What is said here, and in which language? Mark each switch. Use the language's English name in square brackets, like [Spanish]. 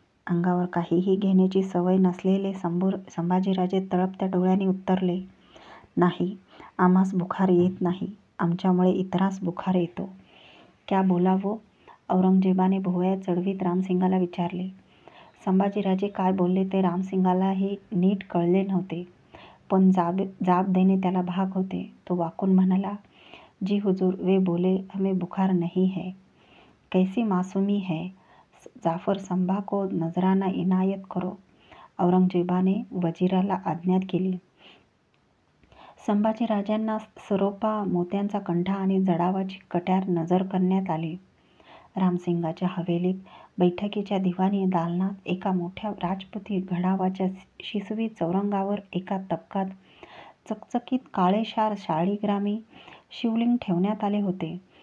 [Marathi] अंगावर काहीही घेण्याची सवय नसलेले संभाजीराजे तळपत्या डोळ्यांनी उत्तरले, नाही, आम्हास बुखार येत नाही. आमच्यामुळे इतरांस बुखार येतो. [Hindi] क्या बोला वो? [Marathi] औरंगजेबाने भुवया चढवीत रामसिंगाला विचारले. संभाजीराजे काय बोलले ते रामसिंगालाही नीट कळले नव्हते, पण जाब देणे त्याला भाग होते. तो वाकून म्हणाला, [Hindi] जी हुजूर, वे बोले हमें बुखार नहीं है. कैसी मासूमी है. जाफर संभा को नजराना इनायत करो. [Marathi] औरंगजेबाने वजीराला आज्ञा केली. संभाजीराजांना सरोपा, मोत्यांचा कंठा आणि जडावाची कट्यार नजर करण्यात आली. रामसिंगाच्या हवेलीत बैठकीच्या दिवाणी दालनात एका मोठ्या राजपुती गडावाच्या शिसवी चौरंगावर एका तबकात चकचकीत काळेशार शाळीग्रामी शिवलिंग ठेवण्यात आले होते.